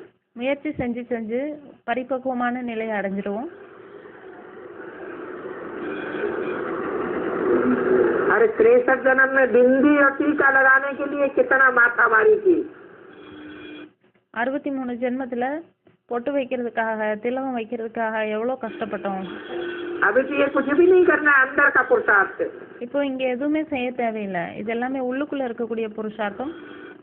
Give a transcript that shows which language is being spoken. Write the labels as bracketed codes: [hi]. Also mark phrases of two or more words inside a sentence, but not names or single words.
[ta] முயற்சி செஞ்சு செஞ்சு பரிபக்குவமான நிலையை அடைஞ்சிருவோம். [hi] अरे 63 जन्म में बिंदी और टीका लगाने के लिए कितना माथा मारी थी। [ta] 63 ஜென்மத்துல பொட்டு வைக்கிறதுக்காக திலகம் வைக்கிறதுக்காக எவ்வளோ கஷ்டப்பட்டோம். [hi] अभी तो ये कुछ भी नहीं करना है, अंदर का पुरुषार्थ। [ta] இப்போ இங்கே எதுவுமே செய்ய தேவையில்லை. இது எல்லாமே உள்ளுக்குள்ளே இருக்கக்கூடிய புருஷார்த்தம்.